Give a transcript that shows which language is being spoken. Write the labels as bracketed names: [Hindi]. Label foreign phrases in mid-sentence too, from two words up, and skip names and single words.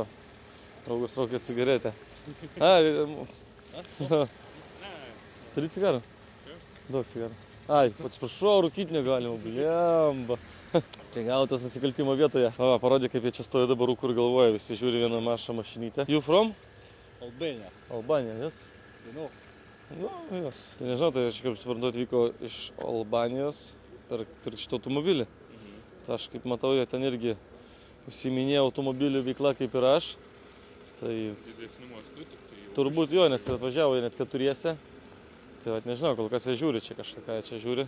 [Lithuanian] Draugas traukia cigaretę. Turi cigarą? Daug cigarų. Ai, atsiprašau, rūkyti negalima, blemba. Tai gal tas nusikaltimo vietoje. Va, parodė, kaip jie čia stoja dabar rūkur galvoja, visi žiūri vieną mažą mašinytę. [English] You from? Albania. [Lithuanian] Albanija, yes? [English] You know. Nu, yes. [Lithuanian] Tai nežinau, tai aš kaip suprantu atvyko iš Albanijos per šitą automobilį. Tai aš kaip matau, jie ten irgi užsiiminėjo automobilių veikla kaip ir aš. Tai turbūt jo, nes ir atvažiavo jie net keturiese. Tai vat nežinau, kol kas jie žiūri čia kažką, ką jie čia žiūri.